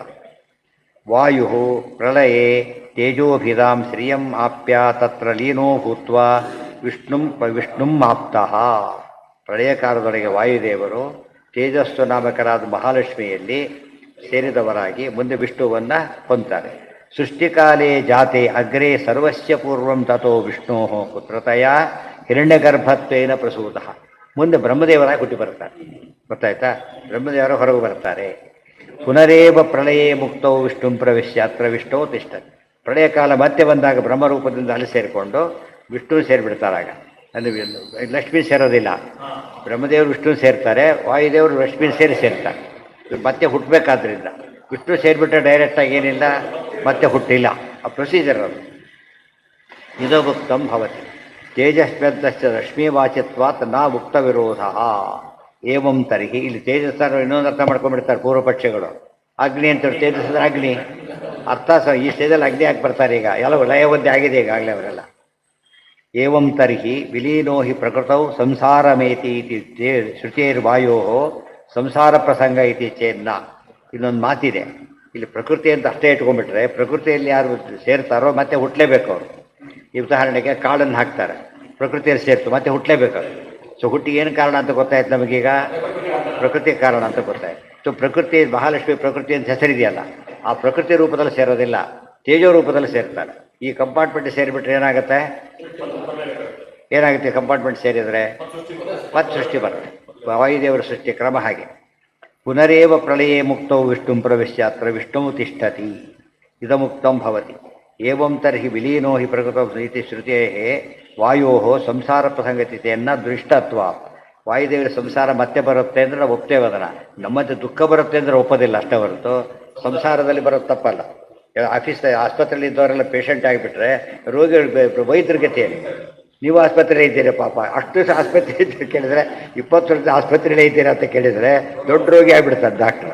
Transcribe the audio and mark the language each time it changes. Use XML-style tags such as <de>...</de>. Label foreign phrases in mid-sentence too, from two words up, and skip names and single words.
<sa>ವಾಯು ಪ್ರಳಯೇ ತೇಜೋಭಿಧಾಂ ಶ್ರಿಯಂ ಆಪ್ಯ ತತ್ರ ಲೀನೋ ಭೂತ್ವ ವಿಷ್ಣುಂ ಆಪ್ತಃ.</sa> <kn>ಪ್ರಳಯ ಕಾಲದೊಳಗೆ ವಾಯುದೇವರು ತೇಜಸ್ಸು ನಾಮಕರಾದ ಮಹಾಲಕ್ಷ್ಮಿಯಲ್ಲಿ ಸೇರಿದವರಾಗಿ ಮುಂದೆ ವಿಷ್ಣುವನ್ನು ಹೊಂದ್ತಾರೆ.</kn> <sa>ಸೃಷ್ಟಿಕಾಲೇ ಜಾತೆ ಅಗ್ರೇ ಸರ್ವಸ್ಯ ಪೂರ್ವಂ ತಥೋ ವಿಷ್ಣೋ ಪುತ್ರತಯ ಹಿರಣ್ಯಗರ್ಭತ್ವೇನ ಪ್ರಸೂತಃ.</sa> <kn>ಮುಂದೆ ಬ್ರಹ್ಮದೇವರಾಗಿ ಹುಟ್ಟಿ ಬರ್ತಾರೆ. ಗೊತ್ತಾಯ್ತಾ? ಬ್ರಹ್ಮದೇವರು ಹೊರಗೆ ಬರ್ತಾರೆ.</kn> <sa>ಪುನರೇವ ಪ್ರಳಯೇ ಮುಕ್ತೌ ವಿಷ್ಣುಂ ಪ್ರವಿಶ್ಯ ಅತ್ರ ವಿಷ್ಣು ತಿಷ್ಠತಿ.</sa> <kn>ಪ್ರಳಯ ಕಾಲ ಮತ್ತೆ ಬಂದಾಗ ಬ್ರಹ್ಮರೂಪದಿಂದ ಅಲ್ಲಿ ಸೇರಿಕೊಂಡು ವಿಷ್ಣು ಸೇರಿಬಿಡ್ತಾರಾಗ. ಅಲ್ಲಿ ಲಕ್ಷ್ಮೀ ಸೇರೋದಿಲ್ಲ, ಬ್ರಹ್ಮದೇವರು ವಿಷ್ಣು ಸೇರ್ತಾರೆ, ವಾಯುದೇವರು ಲಕ್ಷ್ಮೀ ಸೇರ್ತಾರೆ. ಮತ್ತೆ ಹುಟ್ಟಬೇಕಾದ್ರಿಂದ ವಿಷ್ಣು ಸೇರಿಬಿಟ್ರೆ ಡೈರೆಕ್ಟಾಗಿ ಏನಿಲ್ಲ, ಮತ್ತೆ ಹುಟ್ಟಿಲ್ಲ. ಆ ಪ್ರೊಸೀಜರ್ ಅದು.</kn> <sa>ಇದೋಕ್ತಂ ಭವತಿ ತೇಜಸ್ವ್ಯಂತಶ್ಚ ರಶ್ಮಿವಾಚಿತ್ವಾತ್ ನ ಮುಕ್ತ ವಿರೋಧ. ಏವಂ ತರ್ಹಿ,</sa> <kn>ಇಲ್ಲಿ ತೇಜಸ್ಸನ್ನು ಇನ್ನೊಂದು ಅರ್ಥ ಮಾಡ್ಕೊಂಡ್ಬಿಡ್ತಾರೆ ಪೂರ್ವಪಕ್ಷಗಳು. ಅಗ್ನಿ ಅಂತ ತೇಜಸ್ಸಿದ್ರೆ ಅಗ್ನಿ ಅರ್ಥ ಈ ಸ್ಟೇಜಲ್ಲಿ ಅಗ್ನಿ ಆಗಿ ಬರ್ತಾರೆ. ಈಗ ಎಲ್ಲ ಲಯವದ್ದೆ ಆಗಿದೆ ಈಗಾಗಲೇ ಅವರೆಲ್ಲ.</kn> <sa>ಏವಂ ತರ್ಹಿ ವಿಲೀನೋ ಹಿ ಪ್ರಕೃತೌ ಸಂಸಾರಮೇತಿ ಇತಿ ಶ್ರುತಿರ್ವಾಯೋ ಸಂಸಾರ ಪ್ರಸಂಗ ಇತಿ ಚೇನ್ನ.</sa> <kn>ಇನ್ನೊಂದು ಮಾತಿದೆ ಇಲ್ಲಿ, ಪ್ರಕೃತಿ ಅಂತ ಅಷ್ಟೇ ಇಟ್ಕೊಂಡ್ಬಿಟ್ರೆ ಪ್ರಕೃತಿಯಲ್ಲಿ ಯಾರು ಸೇರ್ತಾರೋ ಮತ್ತೆ ಹುಟ್ಟಲೇಬೇಕು ಅವರು. ಈ ಉದಾಹರಣೆಗೆ ಕಾಳನ್ನು ಹಾಕ್ತಾರೆ, ಪ್ರಕೃತಿಯಲ್ಲಿ ಸೇರ್ತು ಮತ್ತೆ ಹುಟ್ಟಲೇಬೇಕು ಅವರು. ಸೊ ಹುಟ್ಟಿ ಏನು ಕಾರಣ ಅಂತ ಗೊತ್ತಾಯ್ತು ನಮಗೀಗ? ಪ್ರಕೃತಿ ಕಾರಣ ಅಂತ ಗೊತ್ತಾಯ್ತು. ಸೊ ಪ್ರಕೃತಿ, ಮಹಾಲಕ್ಷ್ಮಿ ಪ್ರಕೃತಿ ಅಂತ ಹೆಸರಿದೆಯಲ್ಲ, ಆ ಪ್ರಕೃತಿ ರೂಪದಲ್ಲಿ ಸೇರೋದಿಲ್ಲ, ತೇಜೋ ರೂಪದಲ್ಲಿ ಸೇರ್ತಾರೆ. ಈ ಕಂಪಾರ್ಟ್ಮೆಂಟ್ ಸೇರಿಬಿಟ್ರೆ ಏನಾಗುತ್ತೆ? ಕಂಪಾರ್ಟ್ಮೆಂಟ್ ಸೇರಿದರೆ ಮತ್ತೆ ಸೃಷ್ಟಿ ಬರುತ್ತೆ. ವಾಯುದೇವರ ಸೃಷ್ಟಿ ಕ್ರಮ ಹಾಗೆ.</kn> <sa>ಪುನರೇವ ಪ್ರಳಯೇ ಮುಕ್ತೌ ವಿಷ್ಣುಂ ಪ್ರವಿಶ್ಯ ಅತ್ರ ವಿಷ್ಣು ತಿಷ್ಠತಿ ಇದಮುಕ್ತಂ ಭವತಿ. ಏವಂ ತರ್ಹಿ ವಿಲೀನೋ ಹಿ ಪ್ರಕೃತೌ ಇತಿ ಶ್ರುತೇ ವಾಯೋ ಸಂಸಾರ ಪ್ರಸಂಗತಿತೆಯನ್ನು ದೃಷ್ಟತ್ವ.</sa> <kn>ವಾಯುದೇವರ ಸಂಸಾರ ಮತ್ತೆ ಬರುತ್ತೆ ಅಂದರೆ ನಾವು ಒಪ್ತೇವೆ ಅದನ್ನು. ನಮ್ಮಂತೆ ದುಃಖ ಬರುತ್ತೆ ಅಂದರೆ ಒಪ್ಪೋದಿಲ್ಲ ಅಷ್ಟೇ ಹೊರತು ಸಂಸಾರದಲ್ಲಿ ಬರೋದು ತಪ್ಪಲ್ಲ. ಆಸ್ಪತ್ರೆಯಲ್ಲಿ ಇದ್ದವರೆಲ್ಲ ಪೇಷಂಟ್ ಆಗಿಬಿಟ್ರೆ ರೋಗಿಗಳು ವೈದ್ಯರ ಗತಿಯಲ್ಲಿ, ನೀವು ಆಸ್ಪತ್ರೆಯಲ್ಲಿ ಇದ್ದೀರಿ ಪಾಪ, ಅಷ್ಟು ಆಸ್ಪತ್ರೆ ಇದ್ದೀರಿ ಕೇಳಿದರೆ 20 ವರ್ಷದ ಆಸ್ಪತ್ರೆಯಲ್ಲೇ ಇದ್ದೀರಾ ಅಂತ ಕೇಳಿದರೆ ದೊಡ್ಡ ರೋಗಿ ಆಗಿಬಿಡ್ತಾರೆ ಡಾಕ್ಟ್ರು.</kn>